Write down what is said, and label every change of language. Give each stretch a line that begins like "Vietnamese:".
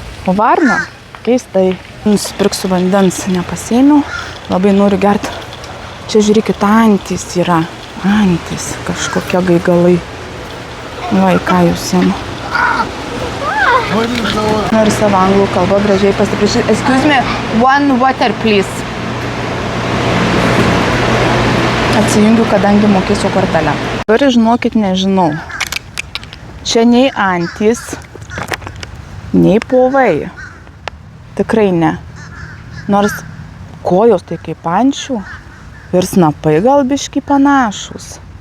Lithuanian: O varną? Keistai. Nusipirksiu vandens, nepasėmiau. Labai noriu gerti. Čia žiūrėkit, antys yra. Antys, kažkokie gaigalai. Va, į ką jūs jam. Noriu savo anglų kalbą gražiai pasiprašyti.
English: Excuse me, one water, please.
Lithuanian: Atsijungiu, kadangi mokėsiu kortelę. Ir žinokit, nežinau. Čia nei antys, nei povai. Tikrai ne. Nors kojos tai kaip ančių ir snapai gal biški panašus.